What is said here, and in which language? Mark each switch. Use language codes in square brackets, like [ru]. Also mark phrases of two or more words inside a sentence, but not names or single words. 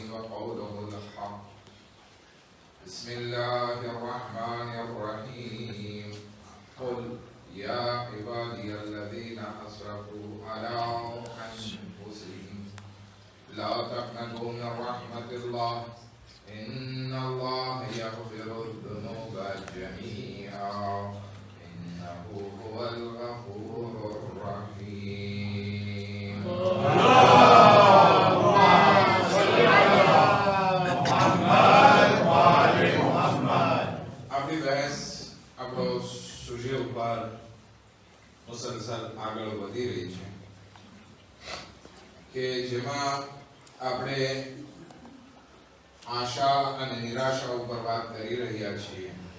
[ar] وقوله الحق بسم الله الرحمن الرحيم قل يا عبادي الذين أسرفوا على أنفسهم لا تقنطوا من رحمة الله إن الله يغفر الذنوب جميعا إنه هو الغفور [gu] الرحيم આપણી બહેસ આપણો સુજે ઉપર મુસલસલ આગળ વધી રહી છે કે જેમાં આપણે આશા અને નિરાશા ઉપર વાત કરી રહ્યા છીએ